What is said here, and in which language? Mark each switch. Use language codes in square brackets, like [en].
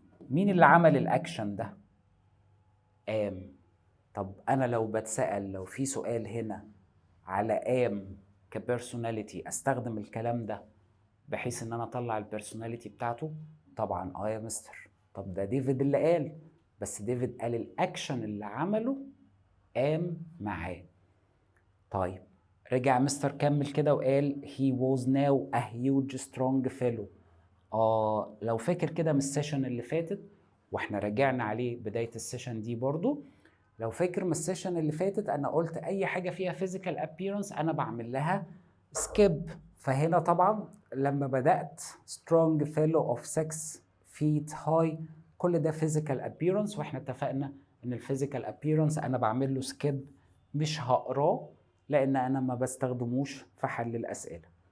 [ar] مين اللي عمل الأكشن ده؟ طب أنا لو بتسأل، لو في سؤال هنا على كبيرسوناليتي، أستخدم الكلام ده بحيث إن أنا أطلع البيرسوناليتي بتاعته؟ طبعا يا مستر. طب ده ديفيد اللي قال، بس ديفيد قال الأكشن اللي عمله معاه. طيب رجع مستر كمل كده وقال [en] he was now a huge strong fellow. [ar] لو فاكر كده من السيشن اللي فاتت، واحنا رجعنا عليه بداية السيشن دي برضو، لو فاكر من السيشن اللي فاتت انا قلت اي حاجة فيها physical appearance انا بعمل لها skip. فهنا طبعا لما بدأت [en] strong fellow of 6 feet high، [ar] كل ده physical appearance، واحنا اتفقنا ان الفيزيكال appearance انا بعمل له skip، مش هقراه لان انا ما بستخدموش في حل الاسئله.